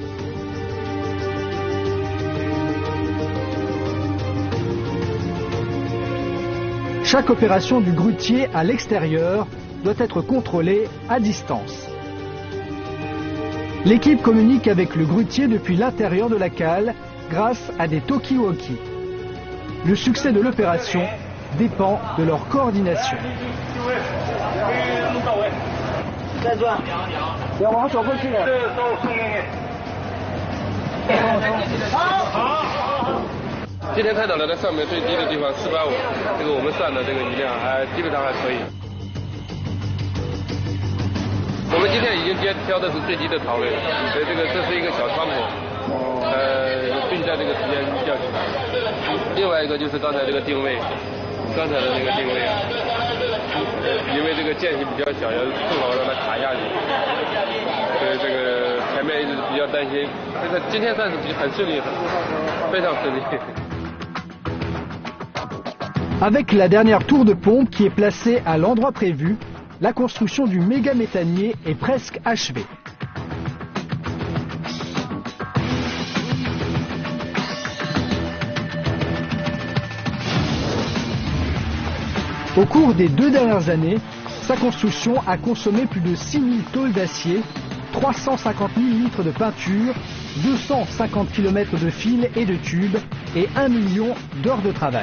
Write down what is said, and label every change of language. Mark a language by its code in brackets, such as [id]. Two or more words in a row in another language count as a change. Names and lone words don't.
[fr] Chaque opération du grutier à l'extérieur doit être contrôlée à distance. L'équipe communique avec le grutier depuis l'intérieur de la cale grâce à des talkie-walkie. Le succès de l'opération dépend de leur coordination. [zh] 今天探讨的在上面最低的地方485，这个我们算的这个雨量基本上还可以。我们今天已经挑的是最低的槽位，所以这是一个小窗口，并在这个时间吊起来。另外一个就是刚才这个定位，刚才的那个定位，因为这个间隙比较小，要更好让它卡下去，所以这个前面一直比较担心。这个今天算是很顺利，非常顺利。 [fr] Avec la dernière tour de pompe qui est placée à l'endroit prévu, la construction du méga méthanier est presque achevée. Au cours des 2 dernières années, sa construction a consommé plus de 6000 tôles d'acier, 350 000 litres de peinture, 250 km de fils et de tubes et 1 million d'heures de travail.